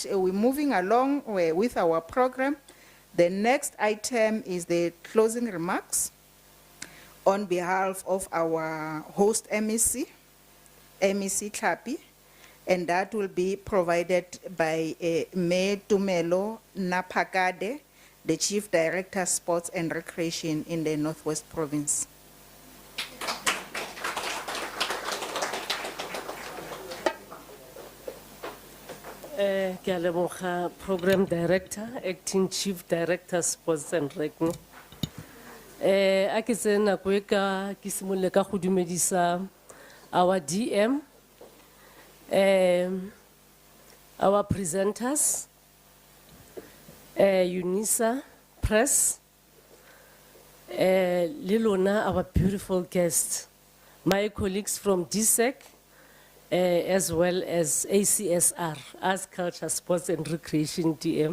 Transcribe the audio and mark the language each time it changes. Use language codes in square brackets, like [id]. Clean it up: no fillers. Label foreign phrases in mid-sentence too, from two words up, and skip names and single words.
[en] We're moving along with our program. The next item is the closing remarks on behalf of our host MEC Tlhapi, and that will be provided by Mayor Tumelo Napakade, the Chief Director, Sports and Recreation in the Northwest Province. [tn] Ke a leboga [en] Program Director, Acting Chief Director, Sports and Rec. [tn] A ke tse nako e ka ke simolole ka go dumedisa [en] our DM, our presenters, UNISA Press, Lilona, our beautiful guests, my colleagues from DSEC, as well as ACSR, Arts, Culture, Sports and Recreation DM.